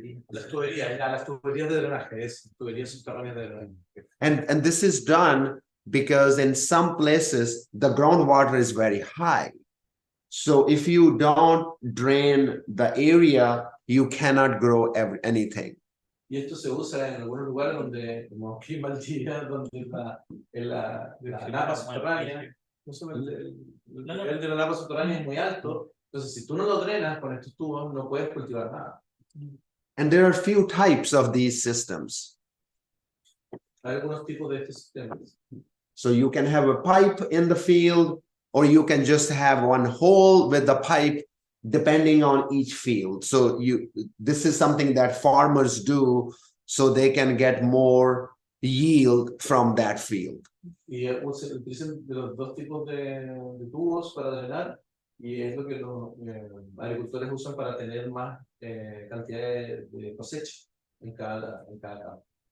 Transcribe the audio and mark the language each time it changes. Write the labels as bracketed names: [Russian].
[Spanish] Las tuberías de drenaje, tuberías subterráneas de drenaje. [English] And this is done because in some places the groundwater is very high. So if you don't drain the area, you cannot grow anything. [Spanish] Y esto se usa en algunos lugares donde, como clima al día, donde la napa subterránea, el nivel de la napa subterránea es muy alto. Entonces, si tú no lo drenas con estos tubos, no puedes cultivar nada. [English] And there are few types of these systems. [Spanish] Hay algunos tipos de estos sistemas. [English] So you can have a pipe in the field, or you can just have one hole with the pipe, depending on each field. So this is something that farmers do so they can get more yield from that field. [Spanish] Y utilizan los dos tipos de tubos para drenar, y es lo que los agricultores usan para tener más cantidad de cosecha en cada campo.